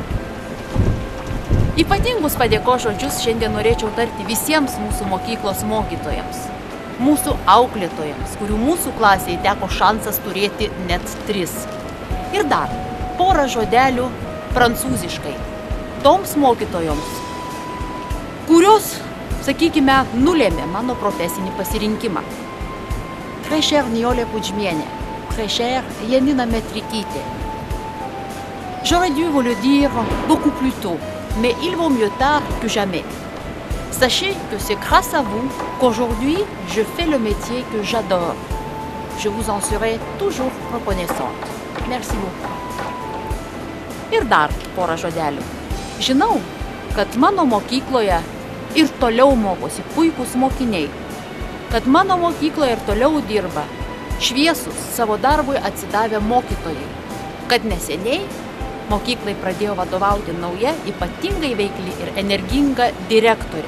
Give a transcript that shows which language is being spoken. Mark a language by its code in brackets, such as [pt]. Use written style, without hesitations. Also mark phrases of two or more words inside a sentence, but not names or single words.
[lt] Ypatingus padėkos žodžius šiandien norėčiau tarti visiems mūsų mokyklos mokytojams, mūsų auklėtojams, kurių mūsų klasėje teko šansas turėti net 3. Ir dar porą žodelių prancūziškai toms mokytojoms, kurios, sakykime, nulėmė mano profesinį pasirinkimą. [fr] Très chère Nijolė Pudžmienė, très chère Janina Metrikytė. J'aurais dû vous le dire beaucoup plus tôt, mais il vaut mieux tard que jamais. Sachez que c'est grâce à vous qu'aujourd'hui je fais le métier que j'adore. Je vous en serai toujours reconnaissante. Merci beaucoup. [lt] Ir dar porą žodelių. Žinau, kad mano mokykloje ir toliau mokosi puikūs mokiniai, kad mano mokykloje ir toliau dirba šviesus savo darbui atsidavę mokytojai, kad neseniai mokyklai pradėjo vadovauti nauja, ypatingai veikli ir energinga direktorė.